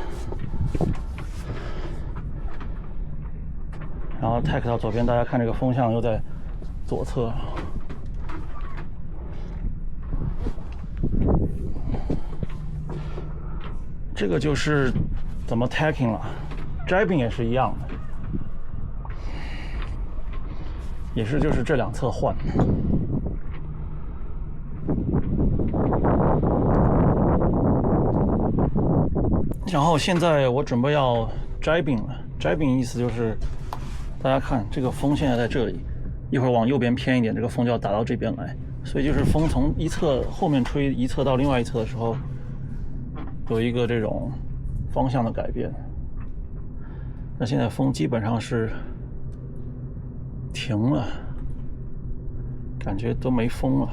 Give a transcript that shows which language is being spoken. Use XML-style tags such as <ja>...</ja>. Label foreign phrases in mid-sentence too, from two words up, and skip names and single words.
<zh>然後 tag 到左邊，大家看這個風向又在左側。這個就是怎麼 tacking 了 ，driving 也是一樣的，也是就是這兩側換。然後現在我準備要 driving 了 ，driving 意思就是。大家看，這個風現在在這裡，一會兒往右邊偏一點，這個風就要打到這邊來，所以就是風從一側後面吹一側到另外一側的時候，有一個這種方向的改變。那現在風基本上是停了，感覺都沒風了。</zh>